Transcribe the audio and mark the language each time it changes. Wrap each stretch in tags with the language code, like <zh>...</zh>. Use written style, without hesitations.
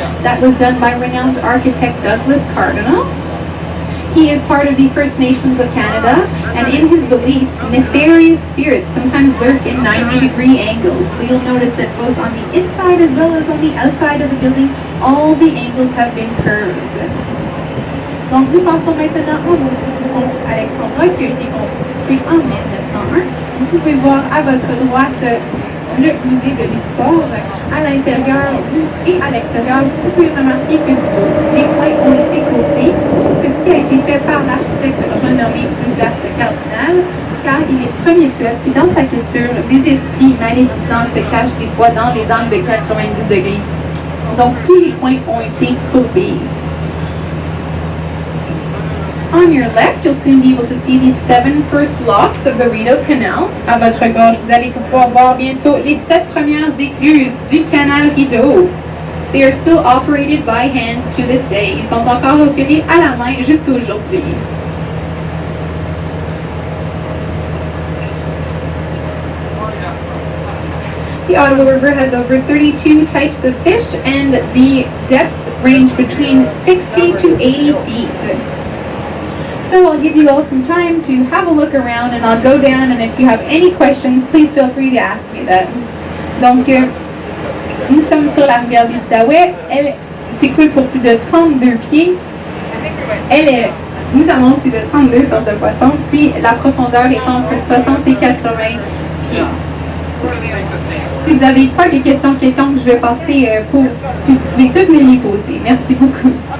<en>That was done by renowned architect Douglas Cardinal. He is part of the First Nations of Canada, and in his beliefs, nefarious spirits sometimes lurk in 90-degree angles. So you'll notice that both on the inside as well as on the outside of the building, all the angles have been curved.</en> <fr>Donc nous passons maintenant au musée du pont Alexandra qui a été construit en 1901. Vous pouvez voir à votre droite le musée de l'histoire. À l'intérieur et à l'extérieur, vous pouvez remarquer que tous les coins ont été coupés. Ceci a été fait par l'architecte renommé Douglas Cardinal, car il est premier peuple et dans sa culture, des esprits maléficents se cachent des fois dans les angles de 90 degrés. Donc tous les coins ont été coupés.</fr> <en>On your left, you'll soon be able to see the 7 first locks of the Rideau Canal.</en> <fr>À votre gauche, vous allez pouvoir voir bientôt les 7 premières écluses du canal Rideau.</fr> <en>They are still operated by hand to this day.</en> <fr>Ils sont encore opérés à la main jusqu'à aujourd'hui.</fr> <en>The Ottawa River has over 32 types of fish, and the depths range between 60 to 80 feet. So I'll give you all some time to have a look around, and I'll go down, and if you have any questions, please feel free to ask me that.</en> <fr>Donc, nous sommes sur la rivière des Outaouais. Elle s'écoule pour plus de 32 pieds. Nous avons plus de 32 sortes de poissons, puis la profondeur est entre 60 et 80 pieds. Si vous avez pas des questions quelconques, je vais passer pour vous pouvez toutes me les poser. Merci beaucoup.</fr>